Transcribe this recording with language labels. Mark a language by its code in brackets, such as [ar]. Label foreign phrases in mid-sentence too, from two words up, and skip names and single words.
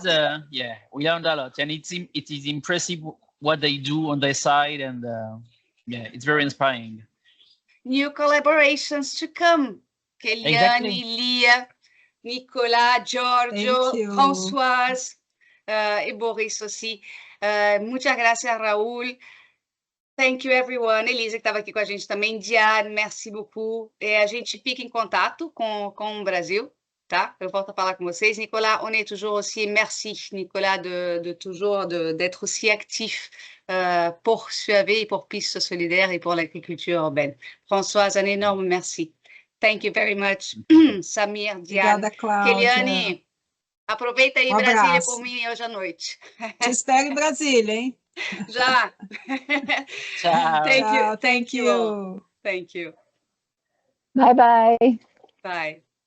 [en] Yeah, we learned a lot, and it is impressive what they do on their side, and yeah, it's very inspiring. New collaborations to come. [fr] Keliane, Lia, Nicolas, Giorgio, Françoise et Boris aussi. [es] Muchas gracias, [en] Raul. Thank you, everyone. [pt] Elisa, que estava aqui com a gente também. [fr] Diane, merci beaucoup. [pt] A gente fica em contato com o Brasil, tá? Eu volto a falar com vocês. [fr] Nicolas, on est toujours aussi, merci, Nicolas, de toujours d'être aussi actif pour SUAVE et pour Pistes Solidaires et pour l'agriculture urbaine. Françoise, un énorme merci. [en] Thank you very much. Samir, Diane. [pt] Obrigada, Cláudia. Keliane, aproveita aí Brasília por mim hoje à noite. Te espero em Brasília, hein? Já. Ciao. [en] Thank you. Thank you all. Thank you. Bye-bye. Bye.